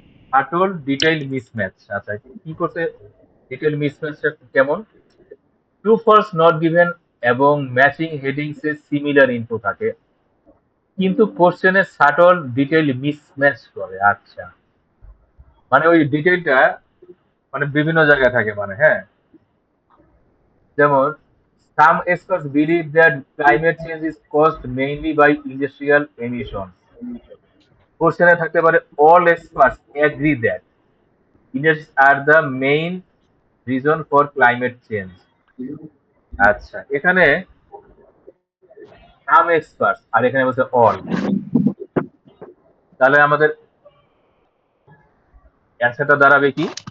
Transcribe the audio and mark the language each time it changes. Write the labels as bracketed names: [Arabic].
[Bangla] Shuttle detail mismatch. আচ্ছা, কি করতে ডিটেইল মিসম্যাচটা কেমন? ট্রু ফলস নট গিভেন এবং matching headings a similar info থাকে, কিন্তু কোশ্চেনে শাটল ডিটেইল মিসম্যাচ করে। আচ্ছা, মানে ওই ডিটেইলটা মানে বিভিন্ন জায়গায় থাকে, মানে হ্যাঁ, যেমন [English] some experts believe that climate change is caused mainly by industrial emissions. [Bangla] কোশ্চেনে থাকতে পারে [English] all experts agree that industries are the main reason for climate change. [Bangla] আচ্ছা, এখানে some experts আর এখানে বলছে all, তাহলে আমাদের অ্যান্সারটা দাঁড়াবে কি?